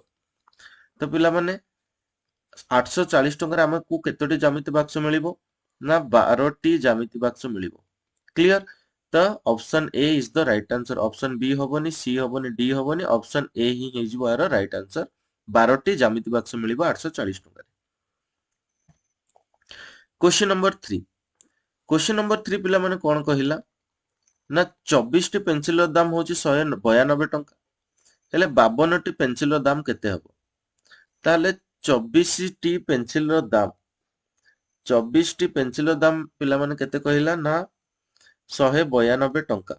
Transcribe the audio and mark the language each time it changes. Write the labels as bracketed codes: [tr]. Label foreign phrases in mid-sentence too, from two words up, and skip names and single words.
[or] ତ ପିଲାମାନେ 840 ଟଙ୍କାରେ ଆମକୁ କେତୋଟି ଜ୍ୟାମିତି ବାକ୍ସ ମିଳିବ ନା 12ଟି ଜ୍ୟାମିତି ବାକ୍ସ ମିଳିବ। [en] କ୍ଲିୟର? ତ option A is the right answer. option B [or] ହବନି, ସି ହବନି, ଡି ହବନି, [en] option A [or] ହିଁ ହେଇଯିବ ଏହାର [en] right answer. [or] 12ଟି ଜ୍ୟାମିତି ବାକ୍ସ ମିଳିବ 840 ଟଙ୍କାରେ। [en] question number 3. question number 3 [or] पिलाମାନେ କଣ କହିଲା ନା 24ଟି ପେନସିଲର ଦାମ ହଉଛି 192 ଟଙ୍କା। ହେଲେ 52ଟି ପେନସିଲର ଦାମ କେତେ ହେବ? ତାହେଲେ 24ଟି ପେନସିଲର ଦାମ 24ଟି ପେନସିଲର ଦାମ ପିଲାମାନେ କେତେ କହିଲା ନା 192 ଟଙ୍କା।